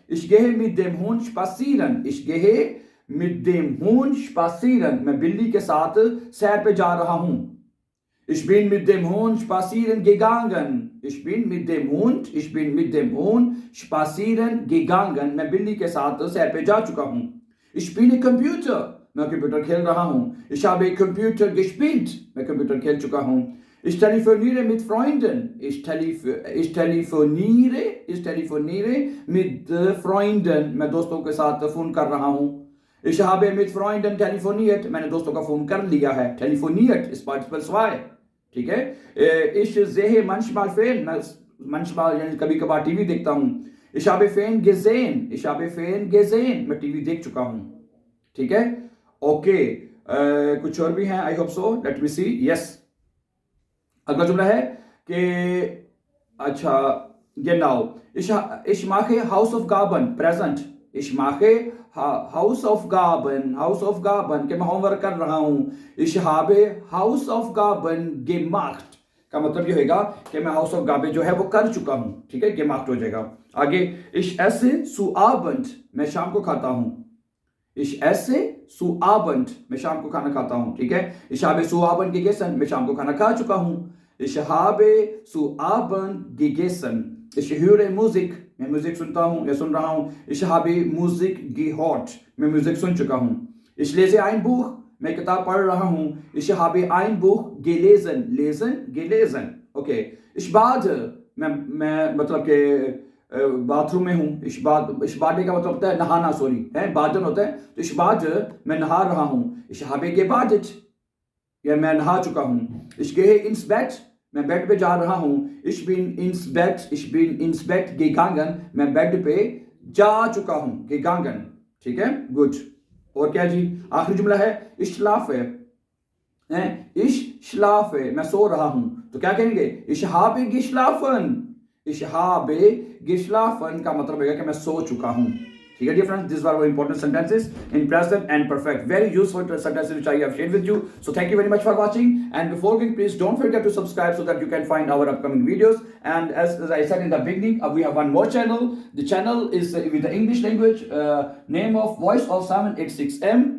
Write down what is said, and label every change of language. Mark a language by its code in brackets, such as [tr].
[de] Ich gehe mit dem Hund spazieren. Ich gehe mit dem Hund spazieren. [hi] मैं बिल्ली के साथ सैर पे जा रहा हूँ। [de] Ich bin mit dem Hund spazieren gegangen. Ich bin mit dem Hund spazieren gegangen. [hi] मैं बिल्ली के साथ सैर पे जा चुका हूँ। [de] Ich spiele Computer. [hi] मैं कंप्यूटर खेल रहा हूँ। [de] Ich habe Computer gespielt. [hi] मैं कंप्यूटर खेल चुका हूँ। [de] Ich telefoniere mit Freunden. Ich telefoniere mit Freunden. [hi] मैं दोस्तों के साथ फोन कर रहा हूँ। [de] Ich habe mit Freunden telefoniert. [hi] मैंने दोस्तों का फोन कर लिया है। [de] Telefoniert ist Partizipal 2. [hi] ठीक है? [de] Ich sehe manchmal Fernsehen. [hi] manchmal यानी कभी कभार टीवी देखता हूँ। [de] Ich habe Fernsehen gesehen. [hi] मैं टीवी देख चुका हूँ। ठीक है? ओके, कुछ और भी हैं? [en] I hope so, let me see. [hi] Yes, अगला जुमला है कि अच्छा, genau, [de] ich mache Hausaufgaben, [hi] present, [de] ich mache Hausaufgaben [hi] के मैं होमवर्क कर रहा हूँ। [de] Ich habe Hausaufgaben gemacht [hi] का मतलब ये होगा कि मैं Hausaufgaben जो है वो कर चुका हूँ। ठीक है? gemacht हो जाएगा। आगे, [de] ich esse zu Abend, [hi] मैं शाम को खाता हूँ। [de] Ich esse zu Abend, [hi] मैं शाम को खाना खाता हूँ। ठीक है? [de] Ich habe zu Abend gegessen, [hi] मैं शाम को खाना खा चुका हूँ। [de] Ich habe zu Abend gegessen. Ich höre Musik, [hi] मैं म्यूजिक सुनता हूँ या सुन रहा हूँ। [de] Ich habe Musik gehört, [hi] मैं म्यूजिक सुन चुका हूँ। [de] Ich lese ein Buch, [hi] मैं किताब पढ़ रहा हूँ। [de] Ich habe ein Buch gelesen. [en] Okay. [de] Ich bade, [hi] मैं मतलब के बाथरूम में हूँ। ich bade का मतलब होता है नहाना, सॉरी है, बादन होता है। तो [de] ich bade, [hi] मैं नहा रहा हूँ। [de] Ich habe gebadet, [hi] या मैं नहा चुका हूँ। [de] Ich gehe ins Bett, [hi] मैं बेड पे जा रहा हूँ। [de] Ich bin ins Bett gegangen, [hi] मैं बेड पे जा चुका हूँ। gegangen, ठीक है? गुड। और क्या जी? आखिरी जुमला है [de] ich schlafe, ich schlafe, [hi] मैं सो रहा हूँ। तो क्या कहेंगे? [de] Ich habe geschlafen, ich habe geschlafen [hi] का मतलब है कि मैं सो चुका हूँ। [en] ठीक है dear friends, these were important sentences in present and perfect, very useful sentences which I have shared with you. So thank you very much for watching, and before going, please don't forget to subscribe so that you can find our upcoming videos. And as I said in the beginning, we have one more channel. The channel is with the English language, name of Voice of 786M.